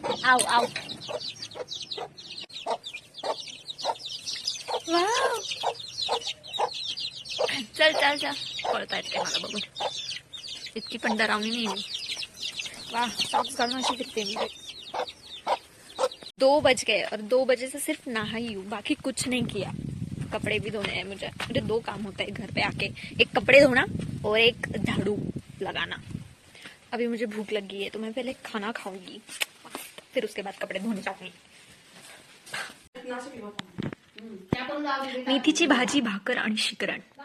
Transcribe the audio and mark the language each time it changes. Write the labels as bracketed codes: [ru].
[mr] आव आव. वाव. चल चल चल. पळतायत काय मला बघून. इतकी पण डरावणी नाही मी. वाह सॉक्स घालून अशी फिरते मी. [hi] 2 बज गए और 2 बजे से सिर्फ नहाई हूँ. बाकी कुछ नहीं किया. कपड़े भी धोने हैं मुझे 2 काम होता है घर पे आके. एक कपड़े धोना और एक झाड़ू लगाना. अभी मुझे भूख लगी है तो मैं पहले खाना खाऊंगी. फिर उसके बाद कपड़े धोने जाऊंगी. [mr] मेथीची भाजी, भाकर आणि शिकरण.